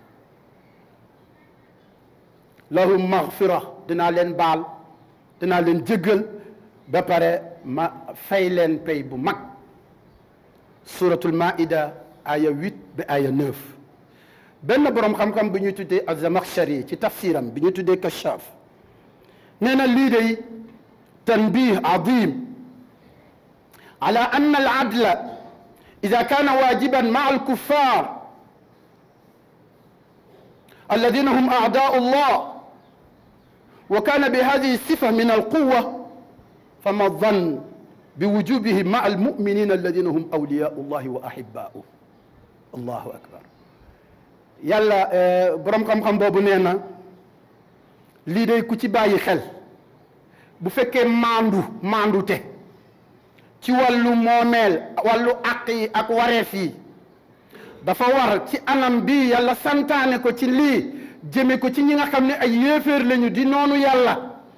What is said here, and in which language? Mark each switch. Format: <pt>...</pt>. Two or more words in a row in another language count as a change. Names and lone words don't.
<ar>لهم مغفرة</ar> <wo>dinaa leen baal dinaa leen jéggal ba pare ma fay leen pay bu mag suratul maida aya 8 ba aya 9 benn boroom xam-xam bi ñuy tuddee az-Zamakhshari ci tafsiram bi ñuy tuddee Kashaf nee na lii day</wo> <ar>تنبيه عظيم على أن العدل إذا كان واجبا مع الكفار الذين هم أعداء الله وكان بهذه الصفة من القوة فما الظن بوجوبه مع المؤمنين الذين هم أولياء الله وأحباؤه الله أكبر يلا برام</ar> <wo>xam-xam boobu nee na lii day ku ci bàyyi xel bu fekkee maandute ci wàllu moomeel wàllu àq yi ak wareef yi dafa war ci anam bi yàlla santaane ko ci lii jëme ko ci ñi nga xam ne ay yéeféer lañu di noonu yàlla</wo>